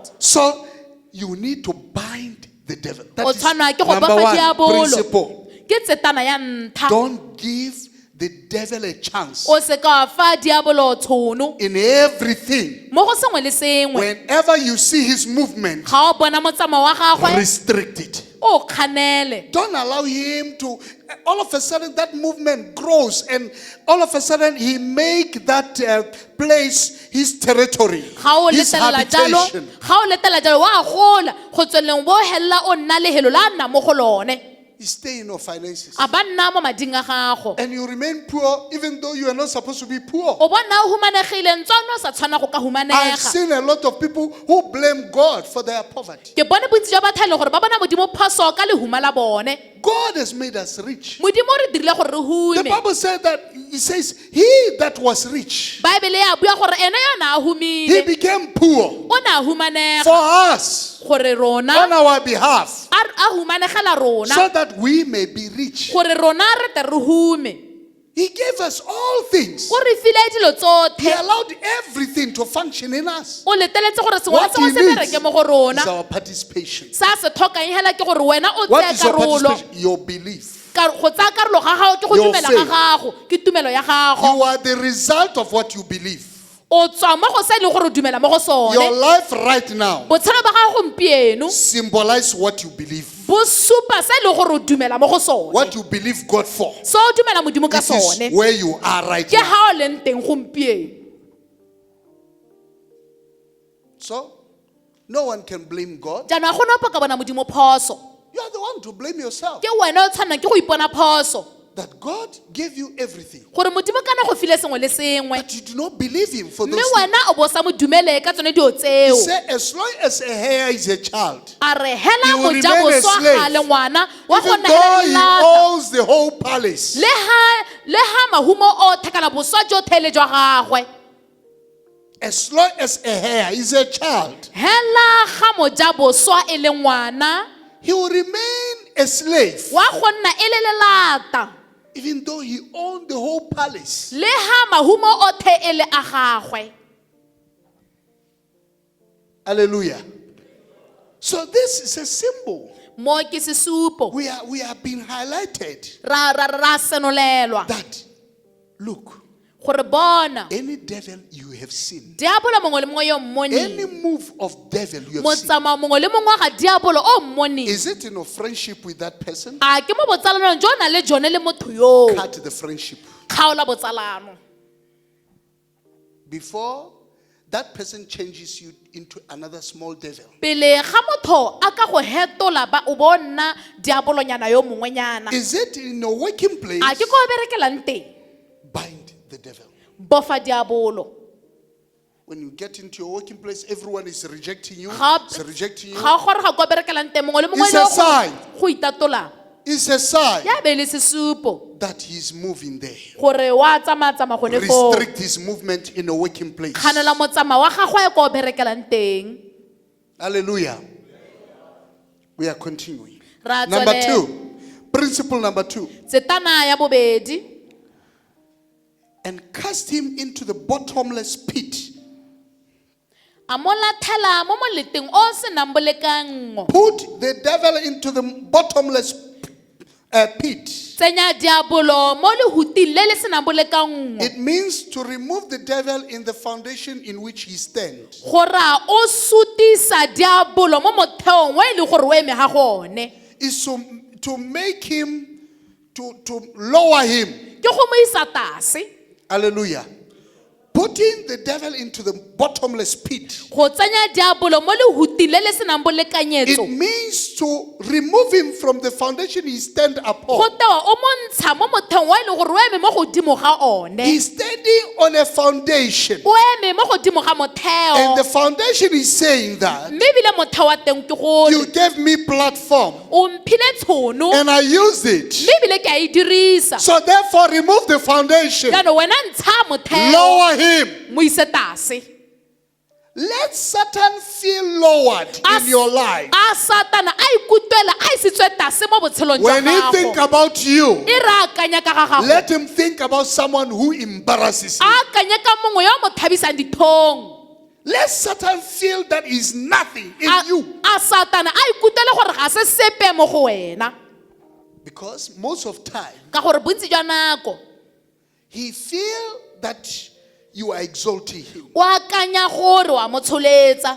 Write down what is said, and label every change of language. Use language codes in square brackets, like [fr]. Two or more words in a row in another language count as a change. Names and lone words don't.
[en] So you need to bind the devil. That [tn] O [en] is [tn] tshwanna ke go [en] number [tn] bofa [en] one [tn] diabolo. [en] principle. [tn] Ke tsetana ya ntlha. [en] Don't give the devil a chance [tn] O se ka fa diabolo tshono [en] in everything. [tn] mo go sengwe le sengwe. [en] Whenever you see his movement, [tn] Ga o bona motsamao wa gagwe [en] restrict it. [tn] o kganele. [en] Don't allow him to, all of a sudden that movement grows, and all of a sudden he make that place his territory, [tn] Ga o [en] his [tn] letela jalo, [en] habitation. [tn] ga o letela jalo wa gola go tsweleng bo hella o nna lehelo la nna mo go lone. [en] You stay in your finances. [tn] A ba nna mo mading a gago. [en] And you remain poor even though you are not supposed to be poor. [tn] O bona o humanegile ntswana o sa tshwana go ka [en] I've [tn] humanega. [en] seen a lot of people who blame God for their poverty. [tn] Ke bone bontsi jwa batho e leng gore ba bona modimo phoso ka lehuma la bone. [en] God has made us rich. [tn] Modimo o re dirile gore re [en] The [tn] hume. [en] Bible said that, it says, he that was rich, [tn] Bible ya bua gore ene yona a [en] he [tn] humile. [en] became poor [tn] O na humanega [en] for us [tn] gore [en] on [tn] rona [en] our behalf, [tn] a humanegela rona [en] so that we may be rich. [tn] gore rona re te re hume. [en] He gave us all things. [tn] O re file dilo [en] He [tn] tsotlhe. [en] allowed everything to function in us. [tn] O leteletse gore sengwe le [en] What he [tn] sengwe se [en] needs [tn] bereke mo go [en] is [tn] rona. [en] our participation. [tn] Sa se tlhokang hela ke gore wena o [en] What [tn] tseye [en] is your [tn] karolo. [en] participation? Your belief. [tn] Go tsaya karolo ga gago ke go [en] Your [tn] dumela [en] faith. [tn] ga gago, ke tumelo ya gago. [en] You are the result of what you believe. [tn] O tswa mo go se e leng gore o dumela mo go [en] Your [tn] sone. [en] life right now [tn] Botshelo ba gago gompieno [en] symbolize what you believe. [tn] bo supa se e leng gore o dumela mo go sone. [en] What you believe God for. [tn] Se o dumela modimo ka [en] This is [tn] sone [en] where you are right [tn] ke [en] now. [tn] ga o leng teng gompieno. [en] So, no one can blame God. [tn] Jaanong ga gona ope ka bona modimo phoso. [en] You are the one to blame yourself. [tn] Ke wena o tshwanang ke go ipona phoso. [en] That God gave you everything. [tn] Gore modimo kana go file sengwe le sengwe. [en] But you do not believe Him for those [tn] Mme [en] things. [tn] wena o bo sa mo dumele ka tsone dio [en] He [tn] tseo. [en] said, as long as a hair is a child, [tn] A re hela [en] He will [tn] go ja [en] remain a [tn] boswa [en] slave. [tn] ga le ngwana wa go [en] even [tn] nna [en] though [tn] le [en] he [tn] lata. [en] owns the whole palace. [tn] Le ha mahumo o thekana boswa jo thele jwa gagwe. [en] As long as a hair is a child, [tn] Hela ga mo ja boswa e le ngwana [en] he will remain a slave, [tn] wa go nna e le lelata. [en] even though he owned the whole palace. [tn] Le ha mahumo o the e le a gagwe. [en] Hallelujah. So this is a symbol. [tn] Mo ke sesupo. [en] We are being highlighted [tn] Ra senolelwa. [en] that, look, [tn] Gore bona. [en] any devil you have seen, [tn] Diabolo mongwe le mongwe yo [en] any [tn] mmoni. [en] move of devil you have seen, [tn] Motsamao mongwe le mongwe ga diabolo o mmoni. [en] is it in a friendship with that person? [tn] A ke mo botsalanong jo na le jone le motho yo. [en] Cut the friendship. [tn] Kgaola botsalano. [en] Before that person changes you into another small devil. [tn] Pele ga motho a ka go hetola ba o bona diabolonyana yo mongwenyana. [en] Is it in a working place? [tn] A ke go berekelang teng. [en] Bind the devil. [tn] Bofa diabolo. [en] When you get into your working place, everyone is rejecting you. [tn] Ga [en] Is rejecting you. [tn] ga gore ga go berekelang teng mongwe le mongwe [en] It's a [tn] le [en] sign. [tn] go itatola. [en] It's a sign [tn] Ya be le sesupo [en] that he's moving there. [tn] gore wa tsama gone fo. [en] Restrict his movement in a working place. [tn] Kganela motsama wa gagwe ya go berekelang teng. [en] Hallelujah. We are continuing. [tn] Ra [en] Number [tn] tswelela. [en] 2. Principle number 2. [tn] Tsetana ya bobedi. [en] And cast him into the bottomless pit. [tn] A mo lathela mo moleteng o se nang bolekango. [en] Put the devil into the bottomless a pit. [tn] tsenya diabolo mo lehuting le le senang bolekanngwe [en] It means to remove the devil in the foundation in which he stands. [tn] go raya o sutisa diabolo mo motheong wa e le gore o eme ga gone [en] Is to make him, to lower him. [tn] ke go mo isa tase [en] Hallelujah. Putting the devil into the bottomless pit. [tn] go tsenya diabolo mo lehuting le le senang bolekanyetso [en] It means to remove him from the foundation he stand [tn] go [en] upon. [tn] tewa o montsha mo motheong wa e le gore o eme mo godimo ga one [en] He's standing on a foundation. [tn] o eme mo godimo ga [en] And the [tn] motheo [en] foundation is saying that [tn] mme ebile motheo wa teng ke gore [en] you gave me platform [tn] o mphile tshono [en] and I used it. [tn] mme ebile ke a e dirisa [en] So therefore remove the foundation. [tn] jaanong wena ntsha motheo [en] Lower him. [tn] mo ise tase [en] Let Satan feel lowered in your life. [tn] a satana a ikutlwela a isitswe tase mo botshelong jwa [en] When he think [tn] gago [en] about you, [tn] e re akanya ka ga gago [en] let him think about someone who embarrasses [tn] a [en] you. [tn] akanya ka mongwe yo o mo thabisang dithong [en] Let Satan feel that is nothing in you. [tn] a satana a ikutlwele gore ga se sepe mo go wena [en] Because most of time, [tn] ka gore bontsi jwa nako [en] he feel that you are exalting him. [tn] o akanya gore wa mo tsholetsa